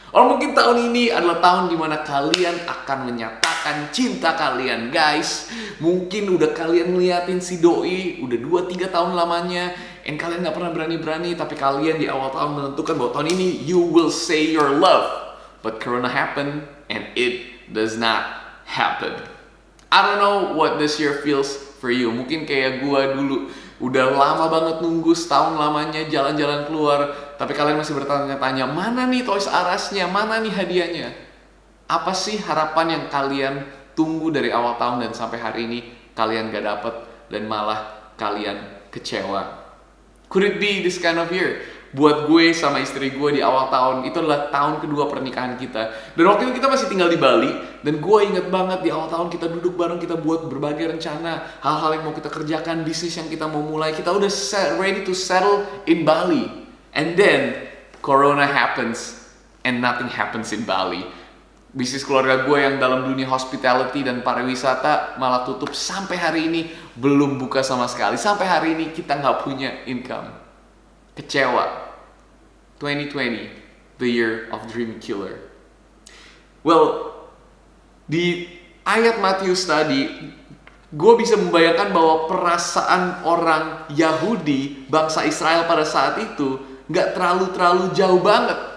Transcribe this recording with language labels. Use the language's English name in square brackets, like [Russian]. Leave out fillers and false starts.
[Indonesian] Mungkin tahun ini adalah tahun dimana kalian akan menyatakan cinta kalian, guys. Mungkin udah kalian ngeliatin si doi udah 2-3 tahun lamanya, and kalian gak pernah berani-berani, tapi kalian di awal tahun menentukan bahwa tahun ini [English] you will say your love. But Corona happened, and it does not happen. I don't know what this year feels for you. [Indonesian] Mungkin kayak gua dulu, udah lama banget nunggu setahun lamanya jalan-jalan keluar, tapi kalian masih bertanya-tanya, mana nih Toys R Us-nya, mana nih hadiahnya? Apa sih harapan yang kalian tunggu dari awal tahun dan sampai hari ini kalian gak dapet dan malah kalian kecewa? [English] Could it be this kind of year? [Indonesian] Buat gue sama istri gue di awal tahun, itu adalah tahun kedua pernikahan kita. Dan waktu itu kita masih tinggal di Bali, dan gue inget banget di awal tahun kita duduk bareng, kita buat berbagai rencana, hal-hal yang mau kita kerjakan, bisnis yang kita mau mulai, kita udah [English] ready to settle in Bali. And then, Corona happens, and nothing happens in Bali. [Indonesian] Bisnis keluarga gue yang dalam dunia hospitality dan pariwisata malah tutup sampai hari ini, belum buka sama sekali. Sampai hari ini kita nggak punya income. Kecewa. 2020, [English] the year of dream killer. Well, [Indonesian] di ayat Matius tadi, gue bisa membayangkan bahwa perasaan orang Yahudi, bangsa Israel pada saat itu, gak terlalu jauh banget.